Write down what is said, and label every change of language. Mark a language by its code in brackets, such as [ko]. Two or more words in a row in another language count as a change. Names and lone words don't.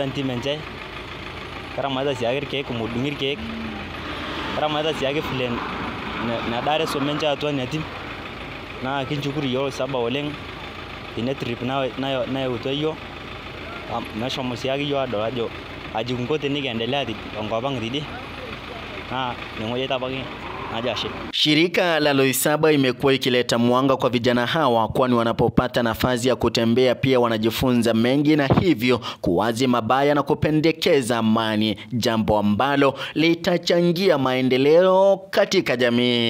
[mas] ntim enche, keramatita sii ake irkeek, medung'i irkeek, keramatita sii ake vile nedaare swam enche atua ina tim, naa kinchukuru yiok Loisaba oleng tina trip nayautwa yiok, meshomo sii ake yiok adol ajo aji kinko tenikiendelea tenkop ang' tidie, naa ine ng'oji aitabaki najo ashe. [sw] Shirika la Loisaba imekuwa ikileta mwanga kwa vijana hawa, kwani wanapopata nafasi ya kutembea pia wanajifunza mengi na hivyo kuwazi mabaya na kupendekeza amani, jambo ambalo litachangia maendeleo katika jamii.